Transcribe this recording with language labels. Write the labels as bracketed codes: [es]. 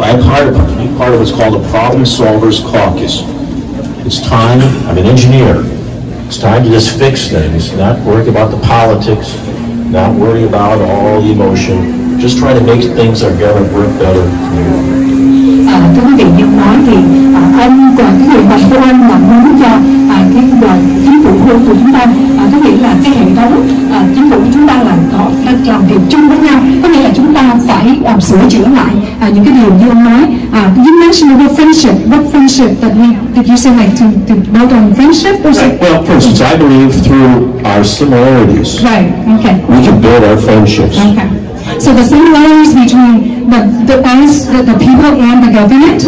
[en] I'm part of what's called a Problem Solvers Caucus. It's time, I'm an engineer, it's time to just fix things, not worry about the politics, not worry about all the emotion, just try to make things that are going to work better. [vi] Thưa quý vị, như nói thì ông còn cái nguyện vọng của ông là muốn cho cái chính phủ của chúng ta, có nghĩa là cái hệ thống chính phủ của chúng ta là có làm việc chung với nhau, có nghĩa là chúng ta phải sửa chữa lại những cái điều như ông nói. [en] You mentioned the word friendship. What friendship did you say, like to build on friendship or something? Well, for instance, I believe through our similarities, Right. Okay. we can build our friendships. Okay. So the similarities between the people and the government.